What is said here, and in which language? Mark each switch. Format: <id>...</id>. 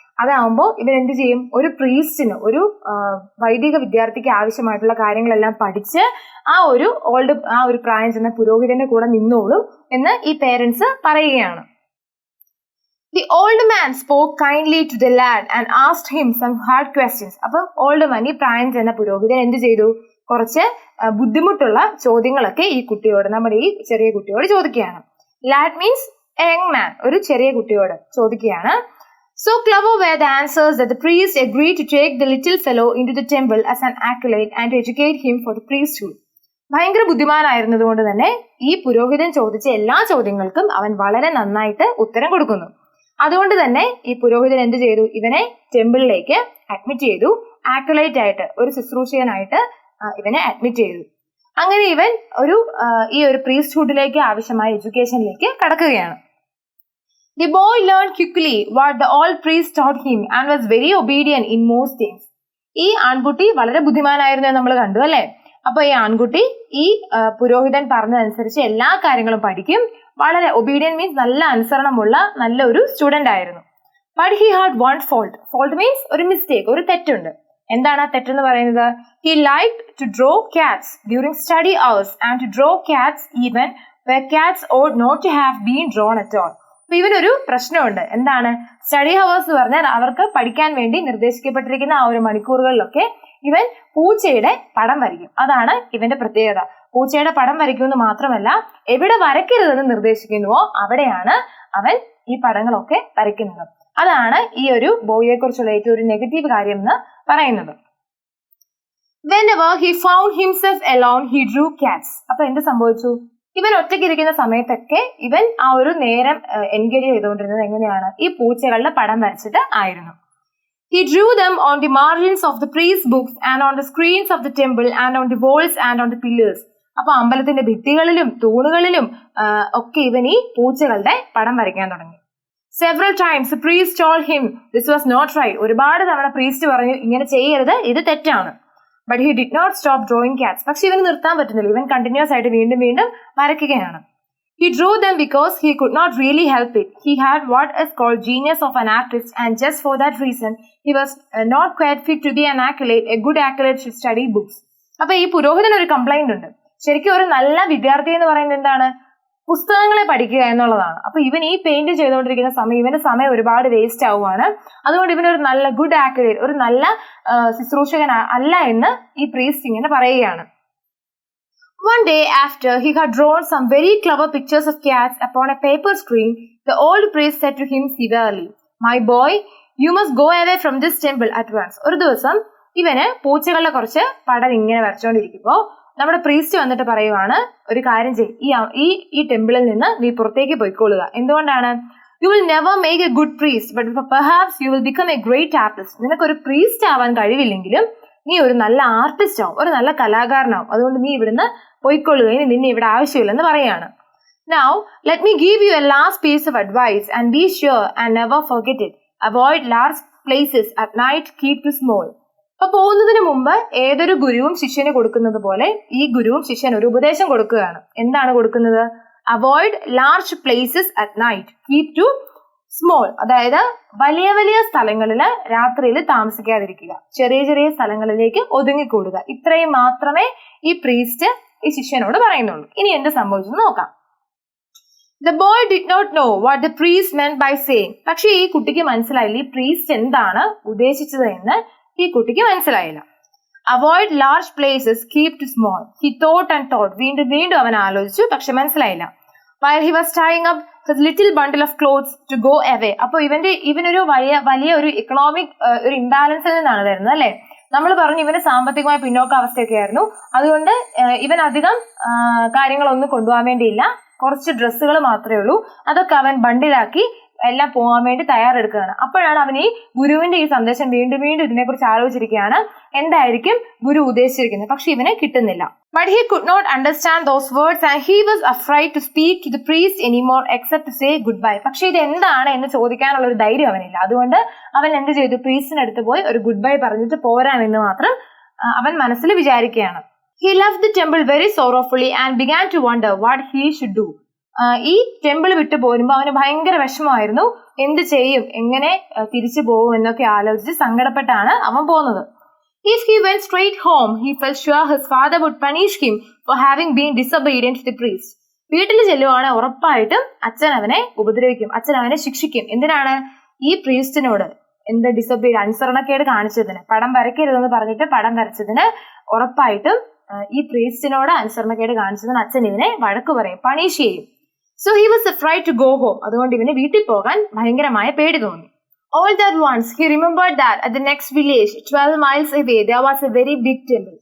<ml>അതാവുമ്പോൾ ഇവൻ എന്ത് ചെയ്യും? ഒരു പ്രീസ്റ്റിന്, ഒരു വൈദിക വിദ്യാർത്ഥിക്ക് ആവശ്യമായിട്ടുള്ള കാര്യങ്ങളെല്ലാം പഠിച്ച് ആ ഒരു പ്രായം ചെന്ന പുരോഹിതന്റെ കൂടെ നിന്നോളും എന്ന് ഈ പേരൻസ് പറയുകയാണ്.</ml> <en>The old man spoke kindly to the lad and asked him some hard questions.</en> <ml>അപ്പം ഓൾഡ് മാൻ, ഈ പ്രായം ചെന്ന പുരോഹിതൻ എന്ത് ചെയ്തു? കുറച്ച് ബുദ്ധിമുട്ടുള്ള ചോദ്യങ്ങളൊക്കെ ഈ കുട്ടിയോട്, നമ്മുടെ ഈ ചെറിയ കുട്ടിയോട് ചോദിക്കുകയാണ്.</ml> <en>Lad means a young man,</en> <ml>ഒരു ചെറിയ കുട്ടിയോട് ചോദിക്കുകയാണ്.</ml> <en>So clever were the answers that the priest agreed to take the little fellow into the temple as an acolyte and to educate him for the priesthood.</en> <ml>ഭയങ്കര ബുദ്ധിമാനായിരുന്നതുകൊണ്ട് തന്നെ ഈ പുരോഹിതൻ ചോദിച്ച എല്ലാ ചോദ്യങ്ങൾക്കും അവൻ വളരെ നന്നായിട്ട് ഉത്തരം കൊടുക്കുന്നു. അതുകൊണ്ട് തന്നെ ഈ പുരോഹിതൻ എന്ത് ചെയ്തു? ഇവനെ ടെമ്പിളിലേക്ക് അഡ്മിറ്റ് ചെയ്തു. ആക്കലൈറ്റ് ആയിട്ട്, ഒരു ശുശ്രൂഷകനായിട്ട് ഇവനെ അഡ്മിറ്റ് ചെയ്തു. അങ്ങനെ ഇവൻ ഈ ഒരു പ്രീസ്റ്റ്ഹുഡിലേക്ക് ആവശ്യമായ എഡ്യൂക്കേഷനിലേക്ക് കടക്കുകയാണ്.</ml> <en>The boy learned quickly what the old priest taught him and was very obedient in most things.</en> <ml>ഈ ആൺകുട്ടി വളരെ ബുദ്ധിമാനായിരുന്നു നമ്മൾ കണ്ടു അല്ലെ? അപ്പൊ ഈ ആൺകുട്ടി ഈ പുരോഹിതൻ പറഞ്ഞതനുസരിച്ച് എല്ലാ കാര്യങ്ങളും പഠിക്കും. വളരെ ഒബീഡിയന്റ് മീൻസ് നല്ല അനുസരണമുള്ള നല്ല ഒരു സ്റ്റുഡന്റ് ആയിരുന്നു.</ml> <en>But he had one fault. Fault means</en> <ml>ഒരു മിസ്റ്റേക്ക്, ഒരു തെറ്റുണ്ട്. എന്താണ് ആ തെറ്റെന്ന് പറയുന്നത്?</ml> <en>He liked to draw cats during study hours and to draw cats even where cats ought not to have been drawn at all.</en> <ml>അപ്പൊ ഇവനൊരു പ്രശ്നമുണ്ട്. എന്താണ്? സ്റ്റഡി ഹവേഴ്സ് എന്ന് പറഞ്ഞാൽ അവർക്ക് പഠിക്കാൻ വേണ്ടി നിർദ്ദേശിക്കപ്പെട്ടിരിക്കുന്ന ആ ഒരു മണിക്കൂറുകളിലൊക്കെ ഇവൻ പൂച്ചയുടെ പടം വരയ്ക്കും. അതാണ് ഇവന്റെ പ്രത്യേകത. പൂച്ചയുടെ പടം വരയ്ക്കുമെന്ന് മാത്രമല്ല, എവിടെ വരയ്ക്കരുതെന്ന് നിർദ്ദേശിക്കുന്നുവോ അവിടെയാണ് അവൻ ഈ പടങ്ങളൊക്കെ വരയ്ക്കുന്നത്. അതാണ് ഈ ഒരു ബോയിയെ കുറിച്ചുള്ള ഏറ്റവും ഒരു നെഗറ്റീവ് കാര്യം എന്ന് പറയുന്നത്.</ml> <en>Whenever he found himself alone, he drew cats.</en> <ml>അപ്പൊ എന്ത് സംഭവിച്ചു? ഇവൻ ഒറ്റയ്ക്ക് ഇരിക്കുന്ന സമയത്തൊക്കെ ഇവൻ ആ ഒരു നേരം എൻഗേജ് ചെയ്തുകൊണ്ടിരുന്നത് എങ്ങനെയാണ്? ഈ പൂച്ചകളുടെ പടം വരച്ചിട്ട് ആയിരുന്നു.</ml> <en>He drew them on the margins of the priest's books and on the screens of the temple and on the walls and on the pillars.</en> <ml>അപ്പൊ അമ്പലത്തിന്റെ ഭിത്തികളിലും തൂണുകളിലും ഒക്കെ ഇവൻ ഈ പൂച്ചകളുടെ പടം വരയ്ക്കാൻ തുടങ്ങി.</ml> <en>Several times the priest told him this was not right.</en> <ml>ഒരുപാട് തവണ പ്രീസ്റ്റ് പറഞ്ഞു ഇങ്ങനെ ചെയ്യരുത്, ഇത് തെറ്റാണ്.</ml> <en>But he did not stop drawing cats.</en> <ml>പക്ഷെ ഇവന് നിർത്താൻ പറ്റുന്നില്ല. ഇവൻ കണ്ടിന്യൂസ് ആയിട്ട് വീണ്ടും വീണ്ടും വരയ്ക്കുകയാണ്.</ml> <en>He drew them because he could not really help it. He had what is called genius of an artist, and just for that reason he was not quite fit to be an acolyte. A good acolyte should study books.</en> <ml>അപ്പൊ ഈ പുരോഹിതന് ഒരു complaint ഉണ്ട്. ശരിക്കും ഒരു നല്ല വിദ്യാർത്ഥി എന്ന് പറയുന്നത് എന്താണ്? പുസ്തകങ്ങളെ പഠിക്കുക എന്നുള്ളതാണ്. അപ്പൊ ഇവൻ ഈ പെയിന്റ് ചെയ്തുകൊണ്ടിരിക്കുന്ന സമയം ഇവന്റെ സമയം ഒരുപാട് വേസ്റ്റ് ആവുകയാണ്. അതുകൊണ്ട് ഇവനൊരു നല്ല ഗുഡ് ആക്യുറേറ്റ്, ഒരു നല്ല ശുശ്രൂഷകൻ അല്ല എന്ന് ഈ പ്രീസ്റ്റ് ഇങ്ങനെ പറയുകയാണ്.</ml> <en>One day after he had drawn some very clever pictures of cats upon a paper screen, the old priest said to him severely, "My boy, you must go away from this temple at once."</en> <ml>ഒരു ദിവസം ഇവന് പൂച്ചകളുടെ കുറച്ച് പടം ഇങ്ങനെ വരച്ചോണ്ടിരിക്കുമ്പോ നമ്മുടെ priest വന്നിട്ട് പറയുവാണ്, ഒരു കാര്യം ചെയ്യ്, ഈ ടെമ്പിളിൽ നിന്ന് നീ പുറത്തേക്ക് പോയിക്കൊള്ളുക. എന്തുകൊണ്ടാണ്?</ml> <en>You will never make a good priest, but perhaps you will become a great artist.</en> <ml>നിനക്കൊരു പ്രീസ്റ്റ് ആവാൻ കഴിവില്ലെങ്കിലും നീ ഒരു നല്ല ആർട്ടിസ്റ്റ് ആവും, ഒരു നല്ല കലാകാരനാവും. അതുകൊണ്ട് നീ ഇവിടുന്ന് പോയിക്കൊള്ളുക, ഇനി നിന്നെ ഇവിടെ ആവശ്യമില്ലെന്ന് പറയാണ്.</ml> <en>Now let me give you a last piece of advice and be sure and never forget it. Avoid large places at night, keep to small.</en> <ml>അപ്പൊ പോകുന്നതിന് മുമ്പ് ഏതൊരു ഗുരുവും ശിഷ്യന് കൊടുക്കുന്നത് പോലെ ഈ ഗുരുവും ശിഷ്യൻ ഒരു ഉപദേശം കൊടുക്കുകയാണ്. എന്താണ് കൊടുക്കുന്നത്?</ml> <en>Avoid large places at night, keep to small.</en> <ml>അതായത് വലിയ വലിയ സ്ഥലങ്ങളിൽ രാത്രിയിൽ താമസിക്കാതിരിക്കുക, ചെറിയ ചെറിയ സ്ഥലങ്ങളിലേക്ക് ഒതുങ്ങിക്കൂടുക. ഇത്രയും മാത്രമേ ഈ പ്രീസ്റ്റ് ഈ ശിഷ്യനോട് പറയുന്നുള്ളൂ. ഇനി എന്ത് സംഭവിച്ചെന്ന് നോക്കാം.</ml> <en>The boy did not know what the priest meant by saying.</en> <ml>പക്ഷേ ഈ കുട്ടിക്ക് മനസ്സിലായില്ല ഈ പ്രീസ്റ്റ് എന്താണ് ഉദ്ദേശിച്ചത് എന്ന് ഈ കുട്ടിക്ക് മനസ്സിലായില്ല.</ml> <en>Avoid large places, keep to small. He thought and thought.</en> <ml>വീണ്ടും അവൻ ആലോചിച്ചു, പക്ഷെ മനസ്സിലായില്ല.</ml> <en>While he was tying up his little bundle of clothes to go away.</en> <ml>അപ്പോൾ ഇവനൊരു വലിയ ഒരു ഇക്കണോമിക് ഒരു ഇംബാലൻസിൽ നിന്നാണ് വരുന്നത് അല്ലെ. നമ്മൾ പറഞ്ഞു ഇവന് സാമ്പത്തികമായ പിന്നോക്ക അവസ്ഥയൊക്കെ ആയിരുന്നു. അതുകൊണ്ട് ഇവൻ അധികം കാര്യങ്ങളൊന്നും കൊണ്ടുപോകാൻ വേണ്ടിയില്ല. കുറച്ച് ഡ്രസ്സുകൾ മാത്രമേ ഉള്ളൂ. അതൊക്കെ അവൻ ബണ്ടിലാക്കി എല്ലാം പോകാൻ വേണ്ടി തയ്യാറെടുക്കുകയാണ്. അപ്പോഴാണ് അവൻ ഈ ഗുരുവിന്റെ ഈ സന്ദേശം വീണ്ടും ഇതിനെക്കുറിച്ച് ആലോചിച്ചിരിക്കുകയാണ്. എന്തായിരിക്കും ഗുരു ഉദ്ദേശിച്ചിരിക്കുന്നത്, പക്ഷെ ഇവനെ കിട്ടുന്നില്ല.</ml> <en>But he could not understand those words and he was afraid to speak to the priest anymore except to say goodbye.</en> <ml>പക്ഷെ ഇത് എന്താണ് എന്ന് ചോദിക്കാനുള്ള ഒരു ധൈര്യം അവനില്ല. അതുകൊണ്ട് അവൻ എന്ത് ചെയ്തു, പ്രീസ്റ്റിന് അടുത്ത് പോയി ഒരു ഗുഡ് ബൈ പറഞ്ഞിട്ട് പോരാമെന്ന് മാത്രം അവൻ മനസ്സിൽ വിചാരിക്കുകയാണ്.</ml> <en>He left the temple very sorrowfully and began to wonder what he should do.</en> <ml>ഈ ടെമ്പിൾ വിട്ടു പോരുമ്പോൾ അവന് ഭയങ്കര വിഷമമായിരുന്നു. എന്ത് ചെയ്യും, എങ്ങനെ തിരിച്ചു പോകും എന്നൊക്കെ ആലോചിച്ച് സങ്കടപ്പെട്ടാണ് അവൻ പോകുന്നത്.</ml> <en>If he went straight home, he felt sure his father would punish him for having been disobedient to the priest.</en> <ml>വീട്ടിൽ ചെല്ലുവാണ് ഉറപ്പായിട്ടും അച്ഛൻ അവനെ ഉപദ്രവിക്കും, അച്ഛൻ അവനെ ശിക്ഷിക്കും. എന്തിനാണ്, ഈ പ്രീസ്റ്റിനോട് എന്ത് അനുസരണക്കേട് കാണിച്ചതിന്, പടം വരയ്ക്കരുതെന്ന് പറഞ്ഞിട്ട് പടം വരച്ചതിന് ഉറപ്പായിട്ടും ഈ പ്രീസ്റ്റിനോട് അനുസരണക്കേട് കാണിച്ചതിന് അച്ഛൻ ഇവനെ വഴക്ക് പറയും, പണിഷ് ചെയ്യും.</ml> <en>So he was afraid to go home.</en> <ml>അതുകൊണ്ട് ഇവന് വീട്ടിൽ പോകാൻ ഭയങ്കരമായ പേടി തോന്നി.</ml> <en>All that once he remembered that at the next village 12 miles away there was a very big temple.</en>